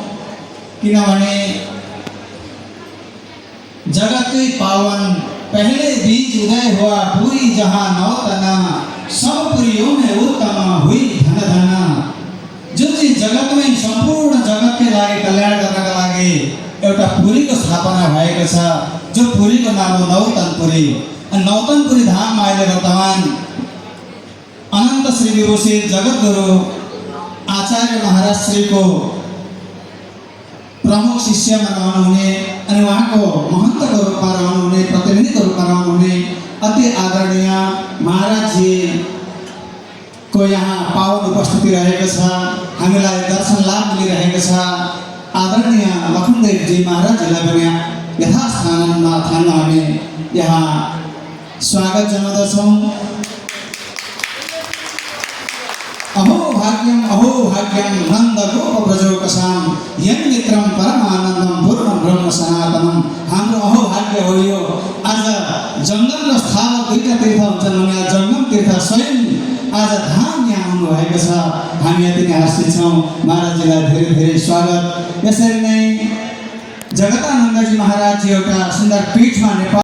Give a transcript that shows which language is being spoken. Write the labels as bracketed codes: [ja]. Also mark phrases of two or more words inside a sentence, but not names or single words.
[hi] किनभने जगतकै पावन पहले बीज उदय हुआ पूरी जहां नौतना सब पुरियों में उत्तम हुई धन धना। जो चीज जगत में संपूर्ण जगत [ne] के लागि कल्याण गर्नका लागि एउटा पुरीको स्थापना भएको छ, जो पुरीको नाम हो नौतनपुरी। नौतनपुरी धाम अहिले वर्तमान अनंत श्री विभूषी जगतगुरु आचार्य महाराज श्री को प्रमुख शिष्य में रहनुहुने अनि उहाँको महन्तको रूपमा रहनुहुने, प्रतिनिधिको रूपमा रहनुहुने अति आदरणीय महाराज जी को यहाँ पावन उपस्थिति रहेको छ। हामीलाई दर्शन लाभ मिलिरहेको छ। आदरणीय लखनदेव जी महाराज जीलाई पनि यथास्थानमा थानमा हामी यहाँ स्वागत जनाउँदछौँ। [sa] अहो भाग्यम नंद गोप ब्रजोकसाम यं मित्रम परमानंदम पूर्ण ब्रह्म सनातनम। [ne] हाम्रो अहो भाग्य हो यो आज जंगम र स्थावर दुईटा तीर्थ हुन्छन् भने जंगम तीर्थ स्वयं आज धाम यहाँ आउनु भएको छ। हामी यति नै हर्षित छौँ। महाराजजीलाई धेरै धेरै स्वागत। यसरी नै जगतानन्दजी महाराज जी एउटा सुन्दर पीठमा नेपाल